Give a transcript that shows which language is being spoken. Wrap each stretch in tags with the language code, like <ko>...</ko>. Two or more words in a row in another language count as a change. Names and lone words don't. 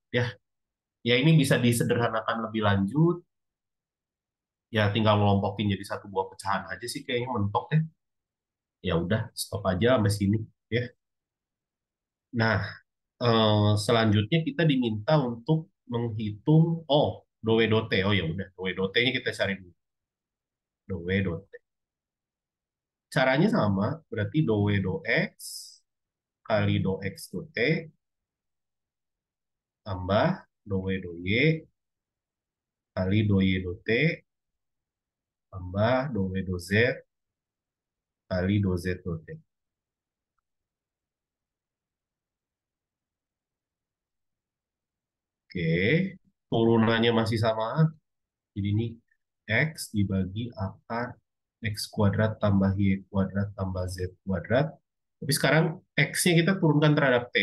<id>Ya, ya ini bisa disederhanakan lebih lanjut. Ya tinggal ngelompokin jadi satu buah pecahan aja sih kayaknya mentok deh. Ya udah, stop aja sampai sini. Ya. Nah, selanjutnya kita diminta untuk menghitung, do W do T. Oh ya udah, do W do T-nya kita cari dulu. Do W do T. Caranya sama, berarti do W do X kali do X do T tambah do W do Y kali do Y do T tambah do W do Z kali do Z do T. Oke, turunannya masih sama. Jadi ini X dibagi akar X kuadrat tambah Y kuadrat tambah Z kuadrat Tapi sekarang X-nya kita turunkan terhadap T.</id>